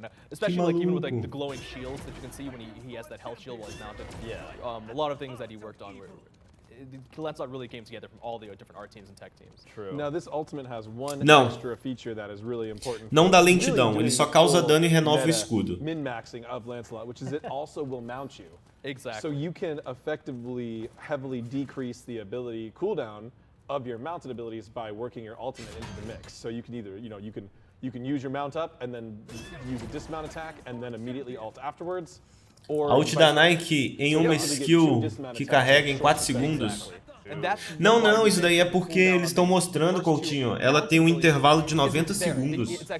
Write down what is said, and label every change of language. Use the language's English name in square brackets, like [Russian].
[English] Especially like even with like the glowing shields that you can see when he has that health shield while he's mounted. A lot of things that he worked on were Lancelot really came together from all the different art teams and tech teams. True. Now this ultimate has one [Portuguese] Não. [English] extra feature that is really important. [Portuguese] Não dá lentidão, ele só causa dano e renova o escudo. [English] Min-maxing of Lancelot, which is it also will mount you. Exactly. So you can effectively heavily decrease the ability cooldown of your mounted abilities by working your ultimate into the mix. So you can either, you can use your mount up and then use a dismount attack and then immediately ult afterwards. [Portuguese] A ult da Nike em uma skill que carrega em 4 segundos. Não, não, isso daí é porque eles estão mostrando, Coutinho. Ela tem um intervalo de 90 segundos.